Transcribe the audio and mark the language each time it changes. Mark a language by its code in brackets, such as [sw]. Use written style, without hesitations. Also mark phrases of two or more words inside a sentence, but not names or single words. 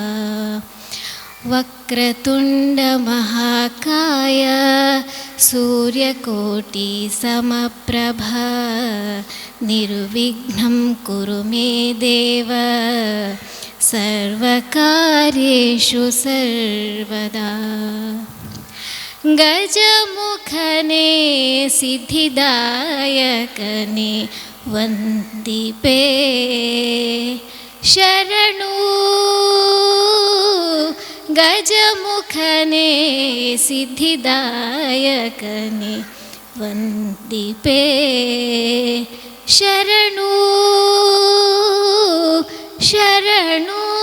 [sa] ವಕ್ರತುಂಡಮಹಾಕಾಯ ಸೂರ್ಯಕೋಟಿ ಸಮಪ್ರಭ ನಿರ್ವಿಘ್ನಂ ಕುರು ಮೇ ದೇವ ಸರ್ವಕಾರ್ಯೇಷು ಸರ್ವದಾ. [kn] ಗಜಮುಖನೇ ಸಿದ್ಧಿದಾಯಕನೇ ವಂದಿಪೇ ಶರಣು. ಗಜಮುಖನೇ ಸಿದ್ಧಿದಾಯಕನೇ ವಂದಿಪೇ ಶರಣು ಶರಣು.